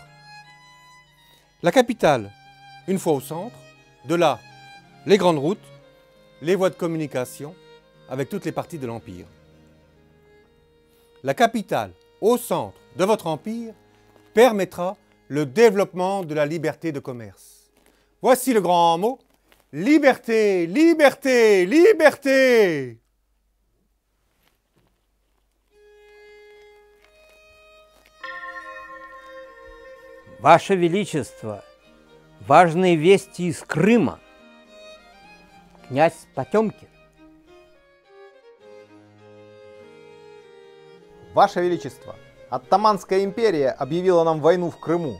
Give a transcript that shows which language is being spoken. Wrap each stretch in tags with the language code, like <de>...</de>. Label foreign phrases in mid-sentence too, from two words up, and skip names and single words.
<fr>La capitale, une fois au centre, de là, les grandes routes, les voies de communication avec toutes les parties de l'Empire. La capitale, au centre de votre empire, permettra le développement de la liberté de commerce. Voici le grand mot, liberté, liberté, liberté!</fr> <ru>Ваше Величество, важные вести из Крыма. Князь Потемкин. Ваше Величество, Оттоманская империя объявила нам войну в Крыму.</ru>